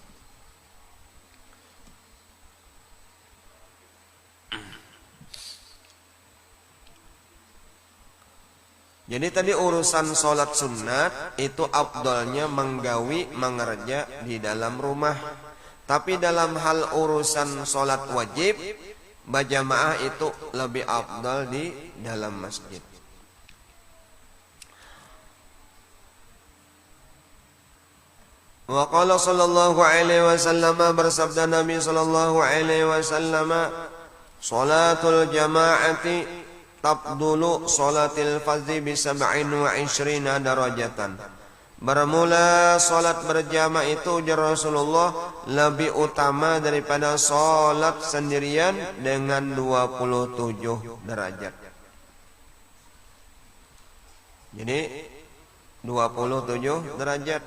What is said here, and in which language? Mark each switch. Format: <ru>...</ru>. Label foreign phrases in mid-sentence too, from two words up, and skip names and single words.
<bjn>Jadi tadi urusan salat sunat itu afdalnya menggawi mengerja di dalam rumah. Tapi dalam hal urusan salat wajib berjamaah itu lebih afdal di dalam masjid.</bjn> <ar>وقال صلى الله عليه وسلم,</ar> <bjn>bersabda Nabi</bjn> <ar>صلى الله عليه وسلم, صلاة الجماعة تفضل صلاة الفرد ب27 درجة.</ar> <bjn>Bermula salat berjamaah itu ujar Rasulullah lebih utama daripada salat sendirian dengan 27 derajat. Jadi 27 derajat.</bjn>